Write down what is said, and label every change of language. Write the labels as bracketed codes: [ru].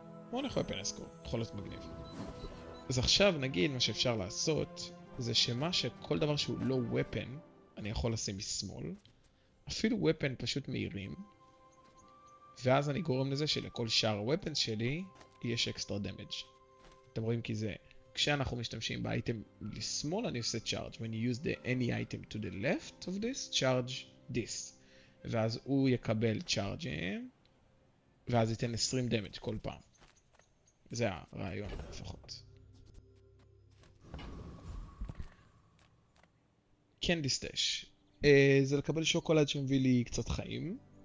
[he] בואו נלך Weaponize Core, יכול להיות מגניב. אז עכשיו נגיד מה שאפשר לעשות, זה שכל דבר שהוא לא weapon, אני יכול לשים משמאל. אפילו weapon פשוט מהירים. ואז אני גורם לזה שלכל שאר ה-weapons שלי יש extra damage. אתם רואים כי זה, כשאנחנו משתמשים באייטם לשמאל, אני עושה charge. [en] When you use any item to the left of this, charge this. [he] ואז הוא יקבל charge, ואז ייתן 20 damage כל פעם. זה הרעיון לפחות. Candy Stash. זה לקבל שוקולד שמביא לי קצת חיים.